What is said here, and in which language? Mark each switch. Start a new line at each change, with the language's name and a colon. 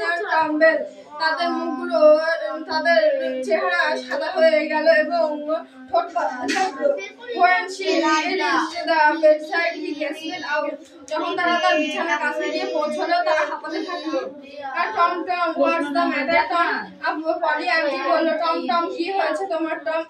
Bangla: Tumble তাদের মুখগুলো তাদের চেহারা সাদা হয়ে গেল এবং ঠোঁট পাতলা থাকলো।
English: When she reached the bedside, he gasped out.
Bangla: যখন তারা তার বিছানার কাছে গিয়ে পৌঁছলো, তারা হাঁপাতে থাকলো। আর Tom Tom,
English: what's the matter,
Bangla: Tom? Poly aunty বলল, টম টম কি হয়েছে তোমার টম?